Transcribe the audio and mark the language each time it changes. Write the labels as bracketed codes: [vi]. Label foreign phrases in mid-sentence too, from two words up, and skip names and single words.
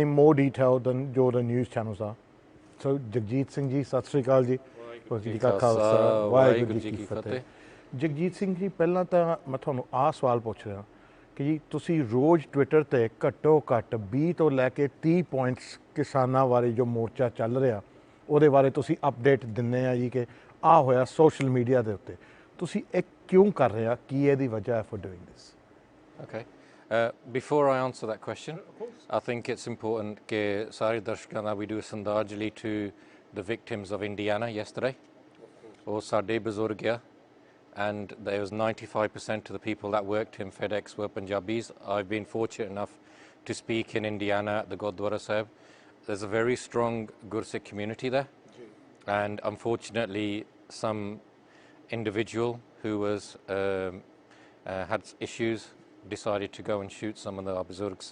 [en] in more detail than [pa] ਜੋ [en] the news channels [pa] ਆ ਸੋ ਜਗਜੀਤ ਸਿੰਘ ਜੀ ਸਤਿ ਸ਼੍ਰੀ ਅਕਾਲ ਜੀ ਵਾਹਿਗੁਰੂ ਜੀ ਕਾ ਖਾਲਸਾ ਵਾਹਿਗੁਰੂ ਜੀ ਕੀ ਫਤਿਹ ਜਗਜੀਤ ਸਿੰਘ ਜੀ ਪਹਿਲਾਂ ਤਾਂ ਮੈਂ ਤੁਹਾਨੂੰ ਆਹ ਸਵਾਲ ਪੁੱਛ ਰਿਹਾ ਕਿ ਜੀ ਤੁਸੀਂ ਰੋਜ਼ ਟਵਿੱਟਰ 'ਤੇ ਘੱਟੋ ਘੱਟ 20 ਤੋਂ ਲੈ ਕੇ 30 ਪੁਆਇੰਟਸ ਕਿਸਾਨਾਂ ਬਾਰੇ ਜੋ ਮੋਰਚਾ ਚੱਲ ਰਿਹਾ ਉਹਦੇ ਬਾਰੇ ਤੁਸੀਂ ਅਪਡੇਟ ਦਿੰਦੇ ਆ ਜੀ ਕਿ ਆਹ ਹੋਇਆ [en] social media [pa] ਦੇ ਉੱਤੇ ਤੁਸੀਂ ਇਹ ਕਿਉਂ ਕਰ ਰਹੇ ਆ ਕੀ ਇਹਦੀ ਵਜ੍ਹਾ ਹੈ [en] for doing this Okay. Before I answer that question, I think it's important [pa] ਕਿ ਸਾਰੇ ਦਰਸ਼ਕਾਂ ਦਾ [en] we do ਸੰਦਾਜਲੀ to the victims of Indiana yesterday. [pa] ਉਹ ਸਾਡੇ ਬਜ਼ੁਰਗ ਆ [en] and there was 95% of the people that worked in FedEx were Punjabis. I've been fortunate enough to speak in Indiana at the Gurdwara Sahib. There's a very strong Gursikh community there, and unfortunately some individual who was had issues decided to go and shoot some of the Buzurgs.